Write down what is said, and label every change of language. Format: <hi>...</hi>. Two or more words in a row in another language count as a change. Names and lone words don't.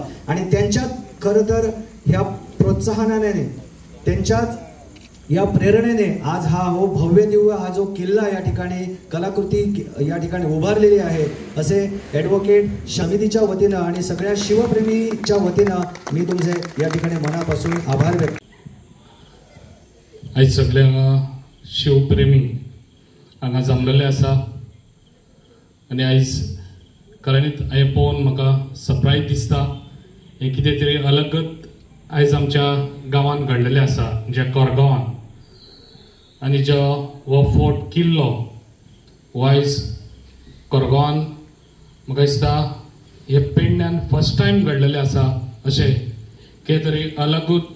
<mr>आणि त्यांच्यात खरं तर ह्या प्रोत्साहनाने, त्यांच्याच या प्रेरणेने आज हा भव्य दिव्य हा जो किल्ला या ठिकाणी कलाकृती या ठिकाणी उभारलेली आहे। असे ॲडव्होकेट समितीच्या वतीनं आणि सगळ्या शिवप्रेमीच्या वतीनं मी तुमचे या ठिकाणी मनापासून आभार व्यक्त।</mr> <kok>आज सगळ्या शिवप्रेमी हांगा जमलेले आसा आणि आज खरेंच हें पळोवन म्हाका सरप्राईज दिसता। हें कितें तरी अलगच आज आमच्या गांवांत घडलेलें आसा, जे कोरगांवांत। आणि जो हो फोर्ट किल्लो हो आयज कोरगांवांत म्हाका दिसता हे पेडण्यान</kok> <en>first time</en> <kok>घडलेलें आसा अशें कितें तरी अलगूच।</kok>